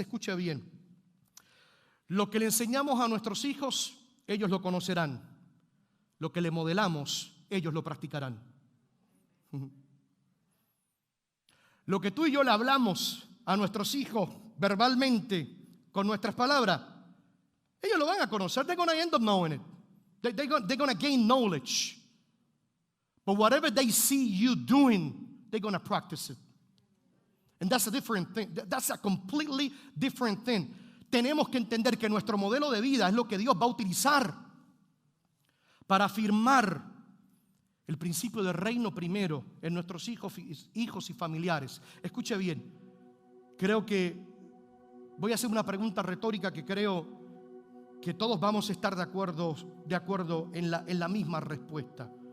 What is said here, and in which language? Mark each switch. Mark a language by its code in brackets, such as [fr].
[es] Escuche bien, lo que le enseñamos a nuestros hijos, ellos lo conocerán. Lo que le modelamos, ellos lo practicarán. Lo que tú y yo le hablamos a nuestros hijos verbalmente, con nuestras palabras, ellos lo van a conocer. [en] They're going to end up knowing it. They're going to gain knowledge. But whatever they see you doing, they're going to practice it. And that's a different thing. That's a completely different thing. [es] Tenemos que entender que nuestro modelo de vida es lo que Dios va a utilizar para afirmar el principio de reino primero en nuestros hijos y familiares. Escuche bien. Creo que voy a hacer una pregunta retórica que creo que todos vamos a estar de acuerdo en la misma respuesta.